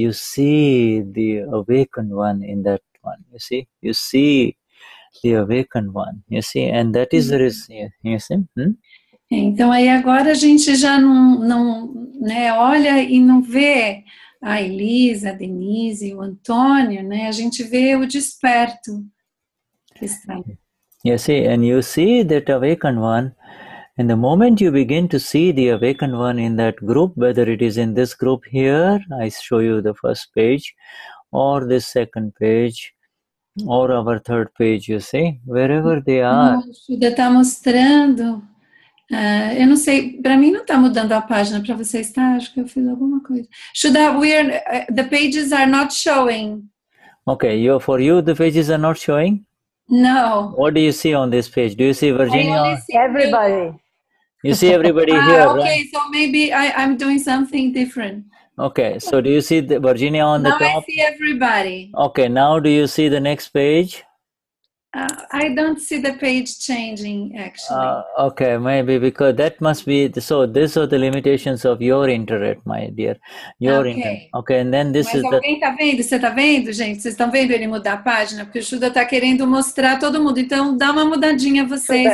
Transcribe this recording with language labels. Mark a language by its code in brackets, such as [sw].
[en] You see the awakened one in that one, you see. You see the awakened one, you see, and that is the reason, you see. [pt] Então aí agora a gente já não né, olha e não vê a Elisa, a Denize, o Antônio, né? A gente vê o desperto que está aí. [en] You see, and you see that awakened one, and the moment you begin to see the awakened one in that group, whether it is in this group here, I show you the first page, or this second page, or our third page, you see, wherever they are. [pt] O Shuddha está mostrando, eu não sei, para mim não está mudando a página, para você está? Acho que eu fiz alguma coisa. [en] Shuddha, the pages are not showing. Okay, for you the pages are not showing? No. What do you see on this page? Do you see Virginia? I only see everybody. You see everybody here, okay, right? So maybe I'm doing something different. Okay, so do you see Virginia on the top? Now I see everybody. Okay, now do you see the next page? I don't see the page changing, actually. Okay, maybe because that must be, so these are the limitations of your internet, my dear. Your internet. Okay, and then this is [pt] alguém tá vendo? Você tá vendo, gente? Vocês estão vendo ele mudar a página? Porque o Shuddha tá querendo mostrar todo mundo. Então, dá uma mudadinha vocês.